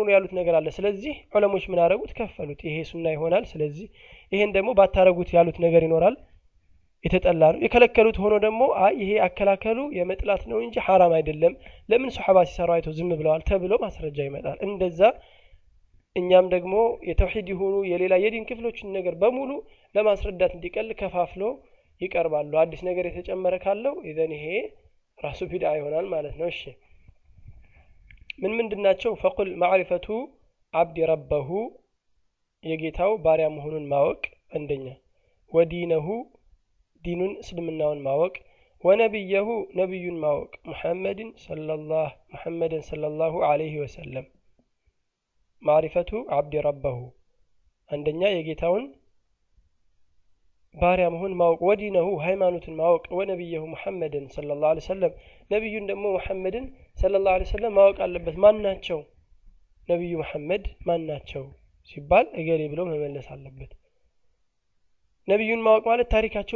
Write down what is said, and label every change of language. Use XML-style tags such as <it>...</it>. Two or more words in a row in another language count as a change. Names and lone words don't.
<am>ነው ያሉት ነገር አለ ስለዚህ ዑለሞች ምን አረጉት ከፈሉት ይሄ ሱና ይሆናል ስለዚህ ይሄን ደግሞ ባታረጉት ያሉት ነገር ይኖራል የተጠላ ነው የከለከሉት ሆኖ ደግሞ ይሄ አከላከሉ የመጥላት ነው እንጂ حرام አይደለም ለምን ሱሐባ ሲሰሩ አይተው ዝም ብለዋል ተብሎ ማስረጃ ይመጣል እንደዛ እኛም ደግሞ የተውሂድ ይሁኑ የሌላ የዲን ክፍሎችን ነገር በሙሉ ለማስረዳት እንዲቀል ከፋፍሎ ይቀርባሉ አዲስ ነገር የተጨመረ ካለው ኢዘን ይሄ ራሱ ቢድዓ ይሆናል ማለት ነው እሺ ምንድናቸው</am> <ar>فقل معرفة عبد ربه</ar> <am>የጌታው ባሪያ መሆኑን ማወቅ አንደኛ ወዲነሁ ዲኑን እስልምናውን ማወቅ ወነብየሁ ነብዩን ማወቅ ሙሐመድን</am> <ar>صلى الله عليه وسلم معرفة عبد ربه</ar> <am>አንደኛ የጌታውን ባሪያ መሆን ማወቅ ወዲነሁ ሃይማኖትን ማወቅ ወነብየሁ ሙሐመድን</am> <ar>صلى الله عليه وسلم</ar> <am>ነብዩን ደግሞ ሙሐመድን</am> <ar>صلى الله عليه وسلم</ar> <am>ማወቅ አለበት ማንናቸው ነብዩ ሙሐመድ ማንናቸው ሲባል እገሌ ብሎ መመለስ አለበት ነብዩን ማወቅ ማለት ታሪካቸውን</am>